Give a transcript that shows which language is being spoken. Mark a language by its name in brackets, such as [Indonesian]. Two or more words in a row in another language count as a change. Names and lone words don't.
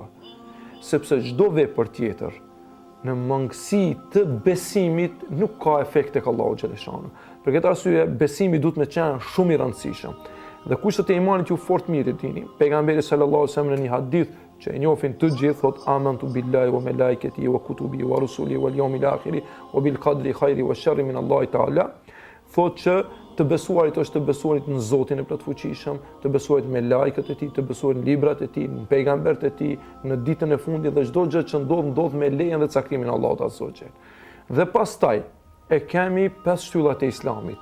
[Albanian] Sepse çdo vepër tjetër në mangësi të besimit nuk ka efekt tek Allahu xhaleshanu. Për këtë arsye besimi duhet të qenë shumë i rëndësishëm. Dhe kushtet e imanit ju fort mirë dini. [Arabic] Pejgamberi صلى الله عليه وسلم [Albanian] në një hadith që e njohin të gjithë thot [Arabic] آمنت بالله وملائكته وكتبه ورسله واليوم الآخر وبالقدر خيره وشره من الله تعالى. [Albanian] Thot që të besuarit është të besuarit në Zotin e plotfuqishëm, të besuarit me lajket e tij, të besuarit në librat e tij, në pejgambert e tij, në ditën e fundit dhe çdo gjë që ndodh me lejen dhe caktimin e Allahut [Arabic] عز وجل. [Albanian] Dhe pastaj e kemi 5 shtyllat e Islamit.